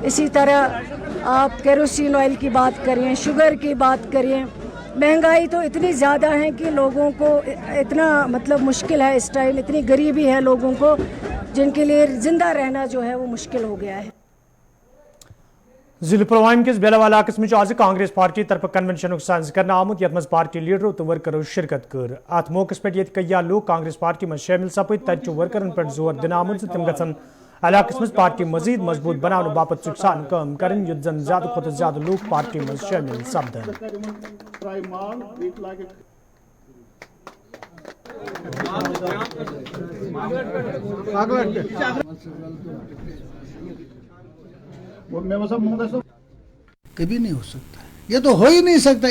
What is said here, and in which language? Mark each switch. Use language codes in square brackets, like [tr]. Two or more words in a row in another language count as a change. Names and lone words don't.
[hi] इसी तरह आप केरोसिन ऑयल की बात करिए, शुगर की बात करिए, महंगाई तो इतनी ज़्यादा है कि लोगों को इतना मतलब मुश्किल है इस टाइम, इतनी गरीबी है लोगों को जिनके लिए ज़िंदा रहना जो है वो मुश्किल हो गया है। [ks] जिले पुलवाम किस बेलावाला इलाकस में आज कांग्रेस पार्टी तरफ कन्वेंशन साज कर आमुत यथ पार्टी लीडरों तो वर्करों शिरकत कर। अत मौके पे कई लोग कांग्रेस पार्टी में शामिल सपद तब वर्करन पे जोर दिन आमुत तम गन इलाकस में पार्टी मजीद मजबूत बनाने बाबत सुखसान काम करें युद्ध जन ज्यादा खुद ज्यादा लोग पार्टी में शामिल सपदन। [hi] कभी नहीं हो सकता, ये तो हो ही नहीं सकता।